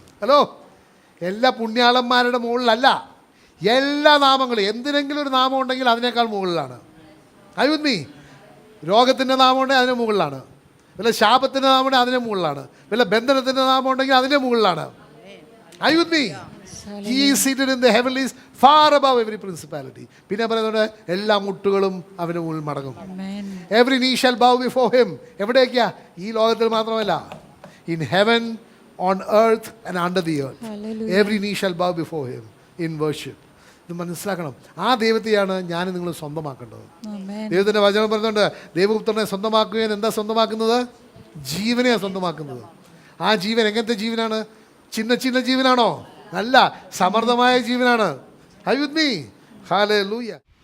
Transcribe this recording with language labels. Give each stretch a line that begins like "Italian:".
Malayalam: Hello, എല്ലാ പുണ്യാളന്മാരുടെ മുകളിലല്ല. എല്ലാ നാമങ്ങളും, എന്തിനെങ്കിലും ഒരു നാമം ഉണ്ടെങ്കിൽ അതിനേക്കാൾ മുകളിലാണ്. അയ്യുന്നീ, രോഗത്തിൻ്റെ നാമം ഉണ്ടെങ്കിൽ അതിന് മുകളിലാണ്. വല്ല ശാപത്തിൻ്റെ നാമം ഉണ്ടെങ്കിൽ അതിന് മുകളിലാണ്. വല്ല ബന്ധനത്തിൻ്റെ നാമം ഉണ്ടെങ്കിൽ അതിന് മുകളിലാണ്.
English: അയ്യുന്നീ, he is seated in the heavenlies far above every principality.
Malayalam: പിന്നെ പറയുന്നത് എല്ലാ മുട്ടുകളും അവന് മുകളിൽ മടങ്ങും.
English: Every knee shall bow before him.
Malayalam: എവിടേക്കാ? ഈ ലോകത്തിൽ മാത്രമല്ല,
English: in heaven, on earth and under the earth. Every knee shall bow before him in worship.
Malayalam: ഇത് മനസ്സിലാക്കണം. ആ ദൈവത്തെയാണ് ഞാൻ നിങ്ങൾ സ്വന്തമാക്കേണ്ടത്. ആമേൻ. ദൈവത്തിൻ്റെ വചനം പറയുന്നുണ്ട്, ദൈവപുത്രനെ സ്വന്തമാക്കുകയും എന്താ സ്വന്തമാക്കുന്നത്? ജീവനെയാണ് സ്വന്തമാക്കുന്നത്. ആ ജീവൻ എങ്ങനത്തെ ജീവനാണ്? ചിന്ന ചിന്ന ജീവനാണോ? അല്ല, സമൃദ്ധമായ ജീവനാണ്.
English: Are you with me? Hallelujah.